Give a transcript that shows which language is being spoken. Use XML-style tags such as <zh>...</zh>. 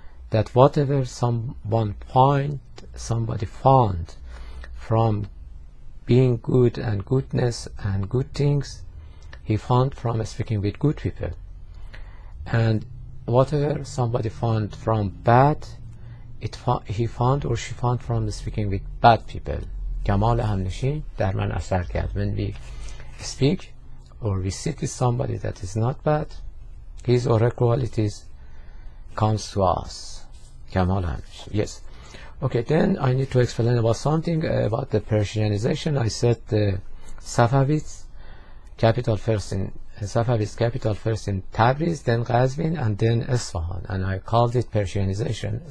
<en>That whatever somebody found from being good and goodness and good things, he found from speaking with good people, and whatever somebody found from bad, he found or she found from speaking with bad people.</en> <fa>کمال همنشین در من اثر کرد.</fa> <en>When we speak or we sit with somebody that is not bad, his or her qualities comes to us. Yes. Okay, then I need to explain about something about the Persianization. I said the Safavids capital first in Tabriz, then Qazvin, and then Isfahan, and I called it Persianization.</en>